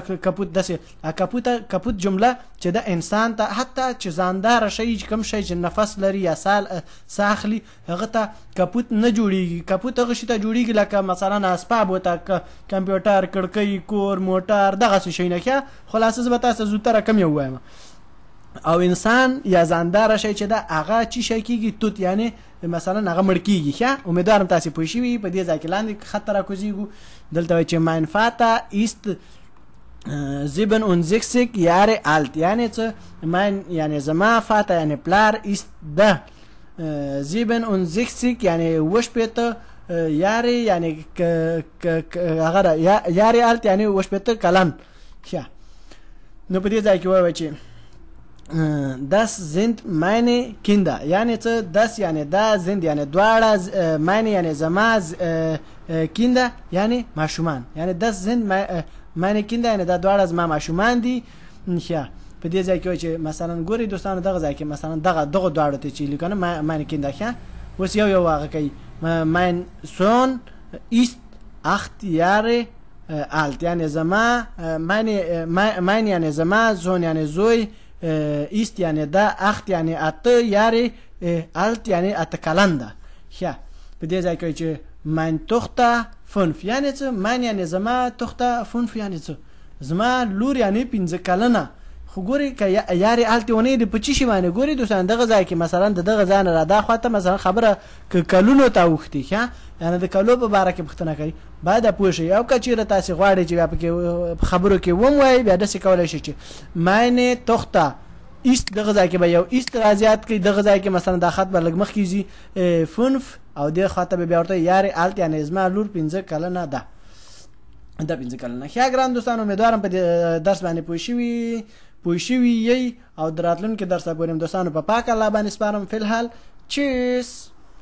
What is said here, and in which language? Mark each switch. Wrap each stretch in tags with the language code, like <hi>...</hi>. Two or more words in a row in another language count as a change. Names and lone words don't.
<ps>کپوت داسې کپوت جمله چې د انسان ته حتی چې ځانداره شی کوم شی چې نفس لري یا ساه اخلي هغه ته کپوت نه جوړیږي کپوت هغه شي ته جوړیږي لکه مثلا اسباب ورته کمپیوټر کړکۍ کور موټر دغسې شی نه ښه خلاصه زه به تاسو زودتره کم یو وایم او انسان یا ځانداره شی چې ده هغه چی شی کېږي توت یعنی مثلا هغه مړ کېږي ښه امیدوارم تاسې پوه شوي په دې ځای کې لاندې خط ته راکوزېږو دلته وایي چې</ps> <de>mein Vater ist 67 Jahre alt</de> <ps>یعنی څه mein یعنی زما فاته یعنی پلار ist ده 67 یعنی وشپېته یارې یعنی هغه یارې alt یعنی وشپېته کلن ښه نو په دې ځای کې وایي چې</ps> <de>das sind meine Kinder</de> <ps>یعنی څه das یعنی دا sind یعنی دواړه meine یعنی زما Kinder یعنی ماشومان یعنی</ps> <de>das sind meine Kinder</de> <ps>یعنی دا دواړه زما ماشومان دي ښه په دې ځای کې وایي چې مثلا ګوري دوستانو دغه ځای کې مثلا دغه دواړو ته چې لیکنه</ps> <de>meine Kinder</de> <ps>ښه اوس یو هغه کوي</ps> <de>mein Sohn ist 8 Jahre alt</de> <ps>یعنی زما mein یعنی زما زون یعنی زوی است یعنی دا 8 یعنی 8 یاری alt یعنی 8 کلن ده ښه په دې ځای کې چې</ps> <de>mein Tochter 5</de> <ps>یعنی څه mein یعنی زما Tochter 5 یعنی څه زما لور یعنی 15 کلنه خو ګوري که یاري التې ونې د په چی شي باندې ګوري دوستان دغه ځای کې مثلا د دغه ځای نه را دا خواته مثلا خبره که کلونو ته اوښتي ښه یعنی د کلو په باره کې پوښتنه کوي باید پوه شئ او که چېرې تاسې غواړئ چې بیا پکې خبرو کې ووایئ بیا داسې کولی شئ چې</ps> <de>meine Tochter ist</de> <ps>دغه ځای کې به یو است را زیات کړي دغه ځای کې مثلا دا خط به لږ مخکې ځي 5 او دې خواته به بیا ورته</ps> <de>Jahre alt</de> <ps>یعنی زما لور 15 کلنه ده دا 15 کلنه ښه ګران دوستان امیدوارم په درس باندې پوه شوي یئ او د راتلونکي درس به ګورم دوستانو په پاک الله باندې سپارم فی الحال چیس</ps>